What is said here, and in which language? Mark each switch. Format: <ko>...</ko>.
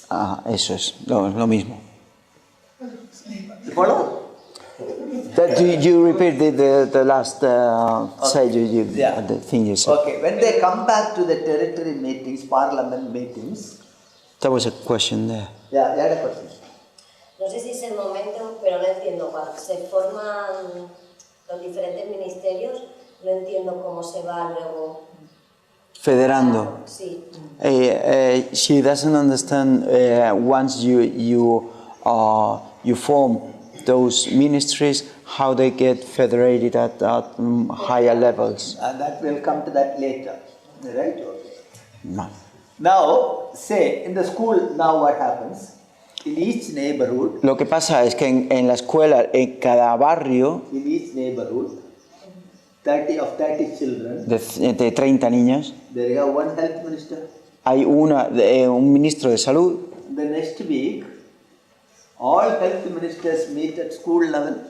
<es>Ajá, eso es lo mismo.</es> <en>You follow? You repeat the last say Yeah. the thing you said. Okay, when they come back to the territory meetings, parliament meetings, There was a question there. yeah, you had a question.</en> <es>No sé si es el momento, pero no entiendo. Cuando se forman los diferentes ministerios, no entiendo cómo se va luego. Federando. Sí.</es> <en>She doesn't understand once you form those ministries how they get federated at higher levels. And that will come to that later. Right? Okay. No. Now, say in the school, now what happens? In each neighborhood,</en> <es>Lo que pasa es que en la escuela, en cada barrio</es> <en>in each neighborhood, 30 children,</en> <es>de 30 niños,</es> <en>there you have one health minister.</en> <es>hay un ministro de salud.</es> <en>The next week, all health ministers meet at school level.</en>